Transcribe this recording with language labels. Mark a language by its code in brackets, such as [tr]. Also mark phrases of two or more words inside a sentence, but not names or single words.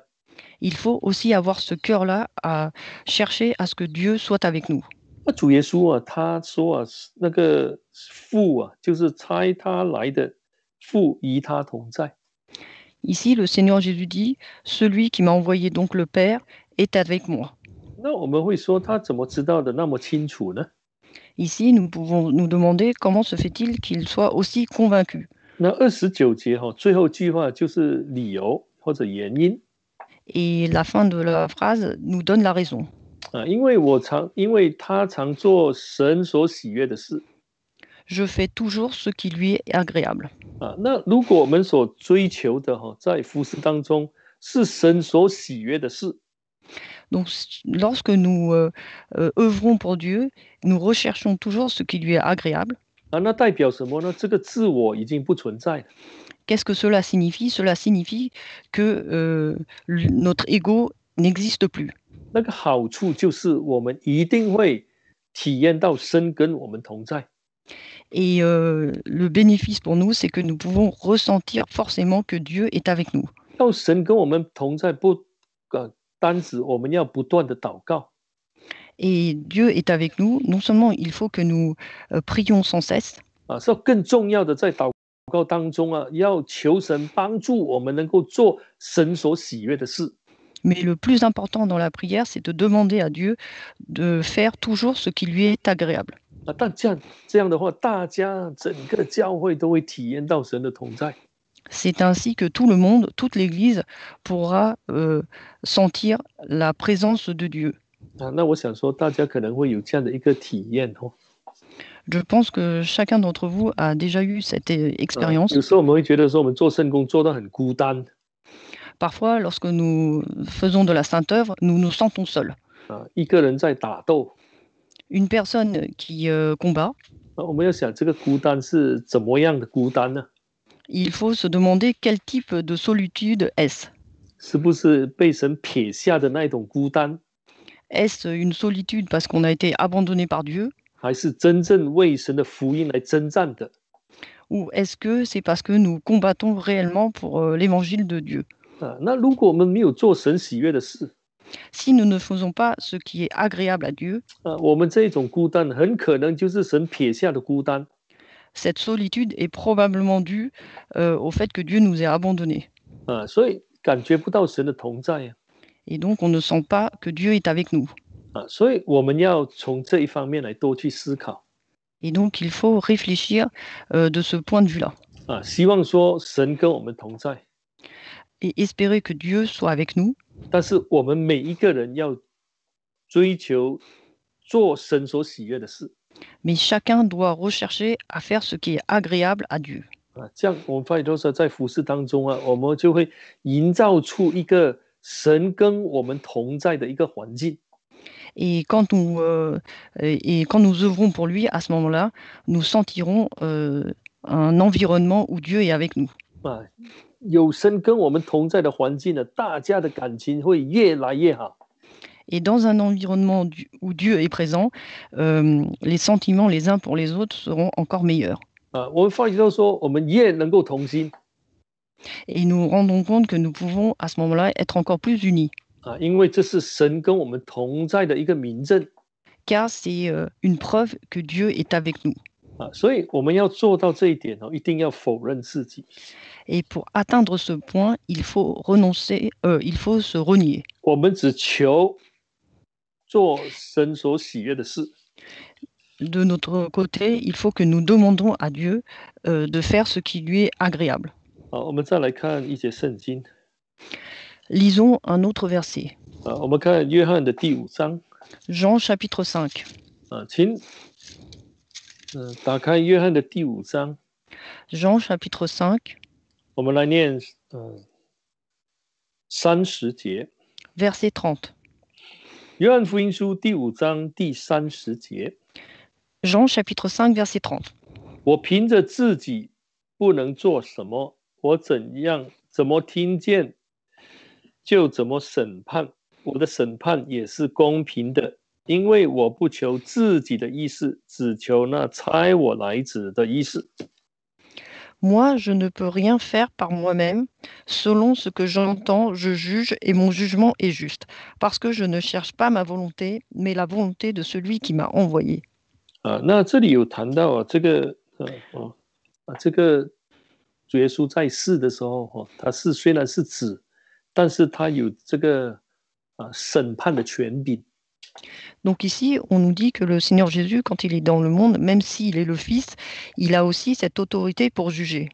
[fr] Il faut aussi avoir ce cœur-là à chercher à ce que Dieu soit avec nous. [zh] 主耶稣他说那个父就是差他来的父与他同在。 [fr] Ici, le Seigneur Jésus dit, celui qui m'a envoyé donc le Père est avec moi. [zh] 那我们会说他怎么知道的那么清楚呢？ [fr] Ici, nous pouvons nous demander comment se fait-il qu'il soit aussi convaincu. [zh] 那29节最后句话就是理由或者原因 [fr] Et la fin de la phrase nous donne la raison. [zh] 啊，因为他常做神所喜悦的事 [fr] Je fais toujours ce qui lui est agréable. 啊。 [zh] 那如果我们所追求的在服侍当中是神所喜悦的事 [fr] Donc, lorsque nous œuvrons pour Dieu, nous recherchons toujours ce qui lui est agréable. [zh] 啊，那代表什么呢？这个自我已经不存在了。 [fr] Qu'est-ce que cela signifie? Cela signifie que notre ego n'existe plus. [zh] 那个好处就是我们一定会体验到神跟我们同在。 [fr] Et le bénéfice pour nous, c'est que nous pouvons ressentir forcément que Dieu est avec nous. [zh] 要神跟我们同在，单指我们要不断的祷告 [fr] Et Dieu est avec nous. Non seulement il faut que nous prions sans cesse, [zh] 啊，是更重要的在祷告当中要求神帮助我们能够做神所喜悦的事。 [fr] mais le plus important dans la prière, c'est de demander à Dieu de faire toujours ce qui lui est agréable. [zh] 啊，但这样的话，大家整个教会都会体验到神的同在。 [fr] C'est ainsi que tout le monde, toute l'Église pourra sentir la présence de Dieu. [zh] 啊，那我想说，大家可能会有这样的一个体验哦。 [fr] Je pense que chacun d'entre vous a déjà eu cette expérience. [zh] 有时候我们会觉得说，我们做圣工做到很孤单 [fr] Parfois, lorsque nous faisons de la sainte œuvre, nous nous sentons seuls. [zh] 啊，一个人在打斗 [fr] Une personne qui combat, [zh] 啊，我们要想这个孤单是怎么样的孤单呢？ [fr] il faut se demander quel type de solitude est-ce. [zh] 是不是被神撇下的那一种孤单， [fr] Est-ce une solitude parce qu'on a été abandonné par Dieu, [zh] 还是真正为神的福音来征战的？ [fr] ou est-ce que c'est parce que nous combattons réellement pour l'évangile de Dieu? [zh] 啊，那如果我们没有做神喜悦的事， [fr] Si nous ne faisons pas ce qui est agréable à Dieu, [zh] 我们这一种孤单很可能就是神撇下的孤单。 [fr] cette solitude est probablement due au fait que Dieu nous ait abandonnés. [zh] 啊，所以感觉不到神的同在啊。 [fr] Et donc, on ne sent pas que Dieu est avec nous. [zh] 啊，所以我们要从这一方面来多去思考 [fr] Et donc, il faut réfléchir de ce point de vue-là [zh] 啊，希望说神跟我们同在， [fr] et espérer que Dieu soit avec nous. [zh] 但是我们每一个人要追求做神所喜悦的事 [fr] Mais chacun doit rechercher à faire ce qui est agréable à Dieu. [zh] 啊，这样我们发现说在服事当中我们就会营造出一个神跟我们同在的一个环境 [fr] Et quand nous œuvrons pour lui, à ce moment-là, nous sentirons un environnement où Dieu est avec nous. [zh] 啊，有神跟我们同在的环境呢，大家的感情会越来越好 [fr] Et dans un environnement où Dieu est présent, les sentiments les uns pour les autres seront encore meilleurs. [zh] 啊，我们发觉到说我们越能够同心 [fr] Et nous nous rendons compte que nous pouvons, à ce moment-là, être encore plus unis. [zh] 啊，因为这是神跟我们同在的一个明证 [fr] Car c'est une preuve que Dieu est avec nous. [zh] 啊，所以我们要做到这一点一定要否认自己。 [fr] Et pour atteindre ce point, il faut renoncer, il faut se renier. [zh] 我们只求做神所喜悦的事 [fr] De notre côté, il faut que nous demandons à Dieu de faire ce qui lui est agréable. [zh] 啊。我们再来看一节圣经 [fr] Lisons un autre verset. [zh] 啊，我们看约翰的第5章 [fr] Jean chapitre 5. [zh] 啊，请打开约翰的第5章， [fr] Jean chapitre 5, [zh] 我们来念30节。 [fr] verset 30. [zh] 约翰福音书第5章第30节， [fr] Jean chapitre 5, verset 30. [zh] 我凭着自己不能做什么，我怎么听见，就怎么审判。我的审判也是公平的，因为我不求自己的意思，只求那差我来者的意思。 [fr] Moi, je ne peux rien faire par moi-même. Selon ce que j'entends, je juge et mon jugement est juste, parce que je ne cherche pas ma volonté, mais la volonté de celui qui m'a envoyé. [zh] 那这里有谈到这个主耶稣在世的时候，他虽然是子，但是他有这个审判的权柄。 [fr] Donc ici, on nous dit que le Seigneur Jésus, quand il est dans le monde, même s'il est le Fils, il a aussi cette autorité pour juger.